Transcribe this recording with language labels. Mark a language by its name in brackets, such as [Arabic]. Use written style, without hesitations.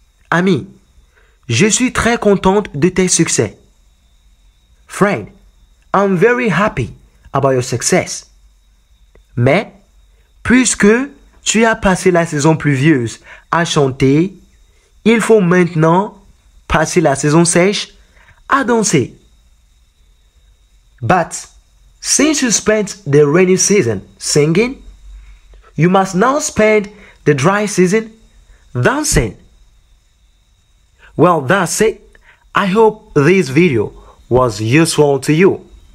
[French] Ami, je suis très contente de tes succès. [English] Friend, I'm very happy about your success. [French] Mais, puisque tu as passé la saison pluvieuse à chanter, il faut maintenant passer la saison sèche à danser. [English] But, since you spent the rainy season singing, you must now spend the dry season dancing. Well, that's it. I hope this video was useful to you.